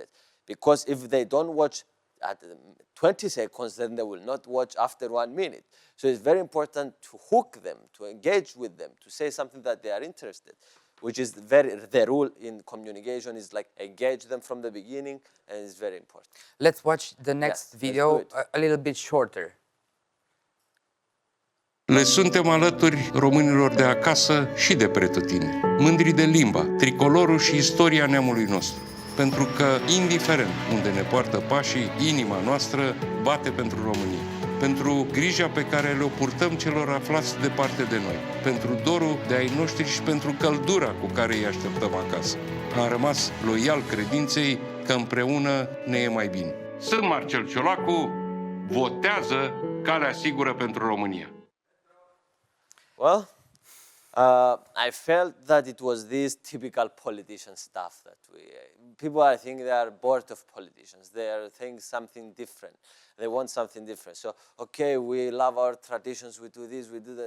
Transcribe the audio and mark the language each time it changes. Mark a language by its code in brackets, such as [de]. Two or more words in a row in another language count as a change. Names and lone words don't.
[en] Because if they don't watch at 20 seconds, then they will not watch after 1 minute. So it's very important to hook them, to engage with them, to say something that they are interested, which is the rule in communication is like engage them from the beginning, and it's very important. Let's watch the next video, a little bit shorter. [ro] Le suntem alături românilor de acasă și de pretutindeni, mândri de limba, tricolorul și istoria neamului nostru. Pentru că, indiferent unde ne poartă pașii, inima noastră bate pentru România. Pentru grija pe care le-o purtăm celor aflați departe de noi, pentru dorul de ai noștri și pentru căldura cu care îi așteptăm acasă. Am rămas loial credinței că împreună ne e mai bine. Sunt Marcel Ciolacu, votează calea sigură pentru România. [en] Well, I felt that it was this typical politician stuff that people I think they are bored of politicians. They are thinking something different. They want something different. So, okay, we love our traditions, we do this, we do that.